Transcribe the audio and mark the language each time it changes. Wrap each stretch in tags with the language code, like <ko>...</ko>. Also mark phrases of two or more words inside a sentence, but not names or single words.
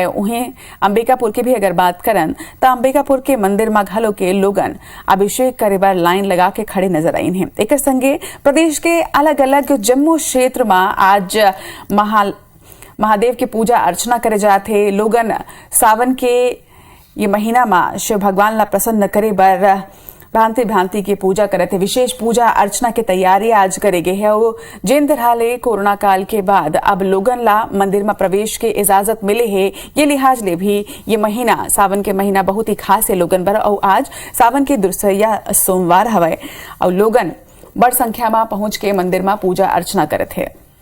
<hne>उन्हें अंबिकापुर की भी अगर बात करन ता अंबिकापुर के मंदिर में घलो के लोगन अभिषेक करे बर लाइन लगा के खड़े नजर आइन है। एक संगे प्रदेश के अलग अलग जम्मू क्षेत्र में आज महादेव की पूजा अर्चना करे जाते। लोगन सावन के ये महीना में शिव भगवान ला प्रसन्न करे बर भांति की पूजा करते। विशेष पूजा अर्चना की तैयारी आज करे गए है। जिन तरह ले कोरोना काल के बाद अब लोगन ला मंदिर में प्रवेश के इजाजत मिले है, ये लिहाज ले भी ये महीना सावन के महीना बहुत ही खास है लोगन बर। और आज सावन के दूसरा सोमवार हवाए और लोगन बड़ संख्या में पहुंच के मंदिर में पूजा अर्चना करते हैं।</hne>